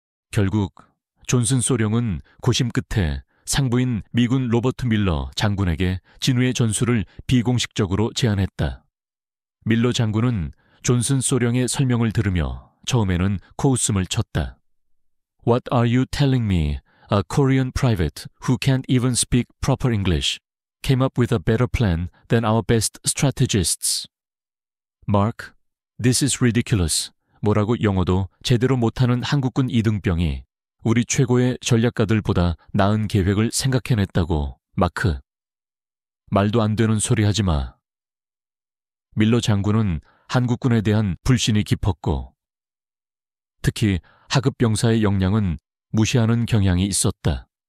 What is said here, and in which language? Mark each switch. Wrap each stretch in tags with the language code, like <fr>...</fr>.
<ko>결국 존슨 소령은 고심 끝에 상부인 미군 로버트 밀러 장군에게 진우의 전술을 비공식적으로 제안했다. 밀러 장군은 존슨 소령의 설명을 들으며 처음에는 코웃음을 쳤다.</ko> <en>What are you telling me? A Korean private who can't even speak proper English came up with a better plan than our best strategists. Mark, this is ridiculous.</en> <ko>뭐라고 영어도 제대로 못하는 한국군 이등병이 우리 최고의 전략가들보다 나은 계획을 생각해냈다고, 마크. 말도 안 되는 소리 하지 마. 밀러 장군은 한국군에 대한 불신이 깊었고 특히 하급 병사의 역량은 무시하는 경향이 있었다.</ko>